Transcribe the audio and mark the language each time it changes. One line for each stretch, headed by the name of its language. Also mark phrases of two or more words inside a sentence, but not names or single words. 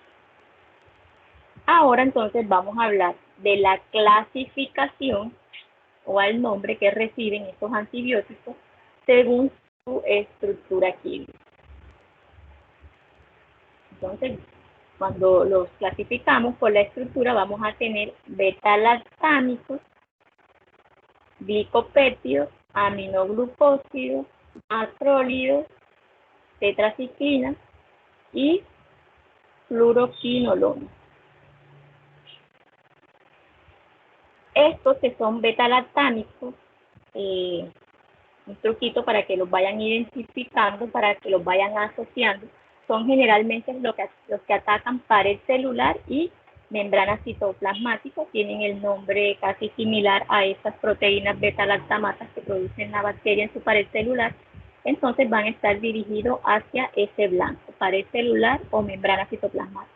Spanish: Ahora entonces vamos a hablar de la clasificación o al nombre que reciben estos antibióticos según su estructura química. Entonces, cuando los clasificamos por la estructura, vamos a tener beta-lactámicos, glicopéptidos, aminoglucósidos, macrólidos, tetraciclinas y fluoroquinolonas. Estos que son beta-lactámicos, un truquito para que los vayan identificando, para que los vayan asociando, son generalmente los que atacan pared celular y membrana citoplasmática, tienen el nombre casi similar a estas proteínas beta-lactamatas que producen la bacteria en su pared celular, entonces van a estar dirigidos hacia ese blanco, pared celular o membrana citoplasmática.